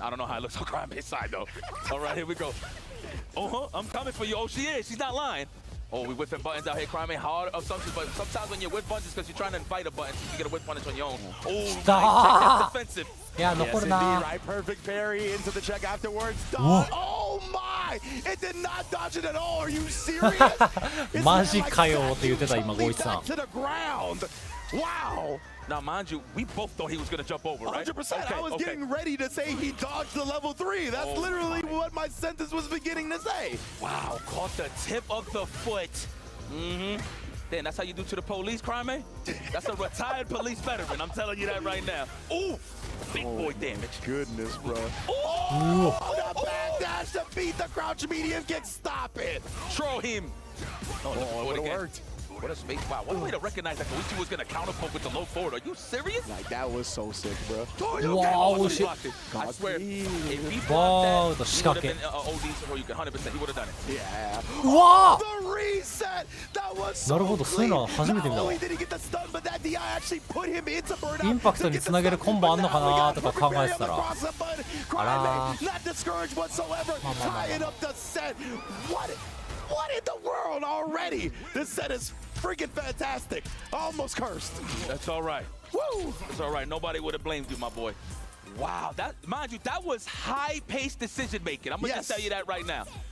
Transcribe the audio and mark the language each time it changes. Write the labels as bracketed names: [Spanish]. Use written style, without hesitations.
[English] I don't know how it looks on Crimea's side, though. All right, here we go. I'm coming for you. Oh, she is. She's not lying. Oh, we whipping buttons out here, Crimea. Hard assumptions, but sometimes when you whip buttons, because you're trying to invite a button, so you get a whip punish on your own. Oh, nice. Defensive. Yeah, yes, indeed, right? Perfect parry into the check afterwards. Oh my! It did not dodge it at all. Are you serious? [Japanese] Maji kayo って言ってた今ゴイチさん。 [English] To the ground. Wow. Now, mind you, we both thought he was going to jump over, right? 100%. I was getting ready to say he dodged the level 3. That's literally what my sentence was beginning to say. Wow, caught the tip of the foot. Damn, that's how you do to the police, crime, eh? That's a retired police veteran. I'm telling you that right now. Ooh, big boy damage. Goodness, bro. Oh, the backdash to beat the crouch medium kick. Stop it. Throw him. Oh, it worked. What a space wow. What a way to recognize that Koichi was going to counterpoke with the low forward. Are you serious? Like, that was so sick, bro. Wow, shit. I swear, if he Wow, blocked that, he would have been OD, or you can 100%, he would have done it. Yeah. Wow. The reset. That was so [Japanese] なるほど、そういうのは初めて見たわ。 [English] Not only did he get the stun, but that DI actually put him into burnout. [Japanese] インパクトにつなげるコンボあんのかなとか考えてたら、あら [English] Not discouraged whatsoever. Tying up the set. What in the world already? This set is freaking fantastic. Almost cursed. That's all right. Woo! It's all right. Nobody would have blamed you, my boy. Wow, that, mind you, that was high-paced decision-making. I'm going to just tell you that right now.